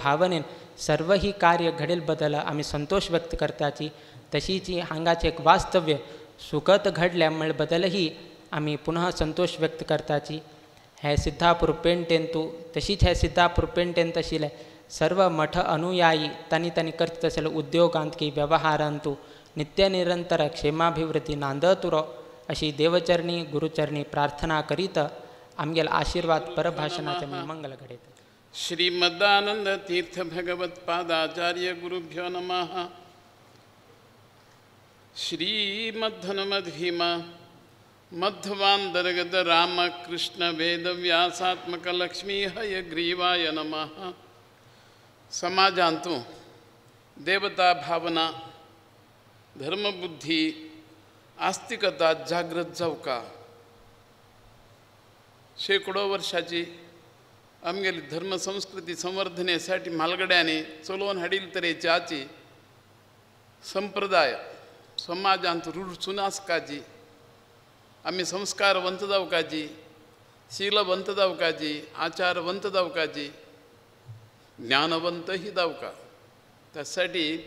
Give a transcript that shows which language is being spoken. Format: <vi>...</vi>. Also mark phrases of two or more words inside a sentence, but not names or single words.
<kok>भावनेन सर्व ही कार्य घडेल बदल आमी संतोष व्यक्त करताची तशीच हांगाचें एक वास्तव्य सुखद घडल्या म्हणल्या बदलही आमी पुनः संतोष व्यक्त करताची हे सिद्धापूर पेंटेंतू तशीच हे सिद्धापूर पेंटेंत आशिल्ले सर्व मठ अनुयायी तांणी करत आशिल्ले उद्योगांत की व्यवहारांतू नित्य निरंतर क्षेमाभिवृद्धी नांदत उरो अशी देवचरणी गुरुचरणी प्रार्थना करीत आमगेल आशीर्वाद परभाषणाचे मंगल घडयत</kok> <sa>श्रीमदानंद तीर्थ भगवत पादाचार्य गुरुभ्यो नमः श्रीमद्धनुमद्भीमा मध्वांतर्गत रामकृष्ण वेद व्यासात्मक लक्ष्मी हयग्रीवाय नमः</sa> <kok>समाजांतू देवता भावना धर्मबुद्धी आस्तिकता जागृत जावका शेकडो वर्षाची आमगेली धर्मसंस्कृती संवर्धनेसाठी म्हालगड्यांनी चलोवन हाडिल्ले तरेची आची संप्रदाय समाजांत रूढ आसपाची आमी संस्कारवंत जावपाची शीलवंत जावपाची आचारवंत जावपाची ज्ञानवंत ही जावका त्यासाठी</kok>